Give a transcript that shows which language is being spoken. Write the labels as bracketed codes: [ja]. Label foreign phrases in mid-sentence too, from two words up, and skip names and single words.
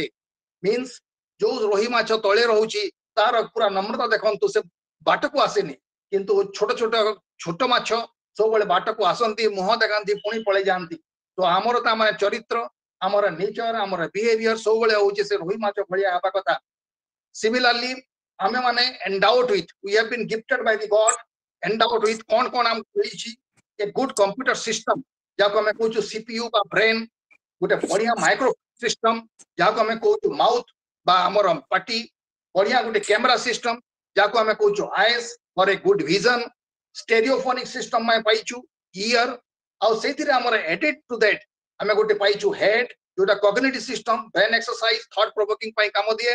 [or] ମିନ୍ସ ଯୋଉ ରୋହି ମାଛ ତଳେ ରହୁଛି, ତାର ପୁରା নম্রতা ଦେଖନ୍ତୁ, ସେ ବାଟକୁ ଆସେନି। କିନ୍ତୁ ଛୋଟ ମାଛ ସବୁବେଳେ ବାଟକୁ ଆସନ୍ତି, ମୁହଁ ଦେଖାନ୍ତି, ପୁଣି ପଳେଇ ଯାଆନ୍ତି। ତ ଆମର ତା ମାନେ ଚରିତ୍ର, ଆମର ନେଚର, ଆମର ବିହେଭିୟର ସବୁବେଳେ ହଉଛି ସେ ରୋହି ମାଛ ଭଳିଆ ହେବା କଥା। [en] Similarly, [or] ଆମେ ମାନେ [en] endowed with, we have been gifted by the God, endowed with [or] କଣ କଣ ଆମକୁ ମିଳିଛି? [en] a good computer system, [or] ଯାହାକୁ ଆମେ କହୁଛୁ CPU ବା ବ୍ରେନ୍, ଗୋଟେ ବଢିଆ [en] micro system [or] ଯାହାକୁ ଆମେ କହୁଛୁ ମାଉଥ ବା ଆମର ପାଟି, ବଢିଆ ଗୋଟେ [en] camera system [or] ଯାହାକୁ ଆମେ କହୁଛୁ [en] eyes for a good vision, stereophonic system [or] ଆମେ ପାଇଛୁ ଇୟର, ଆଉ ସେଇଥିରେ ଆମର [en] added to that [or] ଆମେ ଗୋଟେ ପାଇଛୁ ହେଡ୍, ଯୋଉଟା [en] cognitive system, brain exercise, thought provoking [or] ପାଇଁ କାମ ଦିଏ।